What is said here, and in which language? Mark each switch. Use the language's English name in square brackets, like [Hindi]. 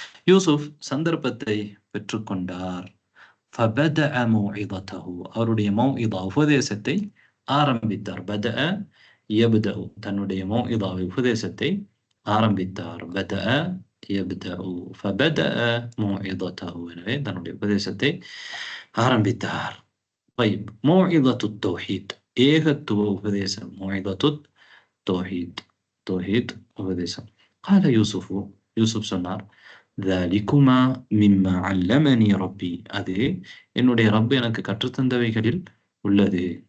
[Tamil] யூசுப் சந்தர்ப்பத்தை பெற்றுக்கொண்டார். [Arabic] ஃபபதஅ மௌஇததஹு [Tamil] அவருடைய மௌஇதா உபதேசத்தை ஆரம்பித்தார். [Arabic] பதஅ யப்தஉ [Tamil] தன்னுடைய மௌஇதா உபதேசத்தை ஆரம்பித்தார். பதஅ [Arabic] يبدأ فبدأ موعظته. [Tamil] எனவே தன்னுடைய உபதேசத்தை ஆரம்பித்தார். [Arabic] طيب موعظة التوحيد [Tamil] ஏகத்துவ உபதேசம். [Arabic] موعظة التوحيد توحيد [Tamil] உபதேசம். [Arabic] قال يوسف [Tamil] யூசுப் சொன்னார் [Arabic] ذلكما مما علمني ربي [Tamil] அது என்னுடைய ரப் எனக்கு கற்றுத்தந்தவைகளில் உள்ளது.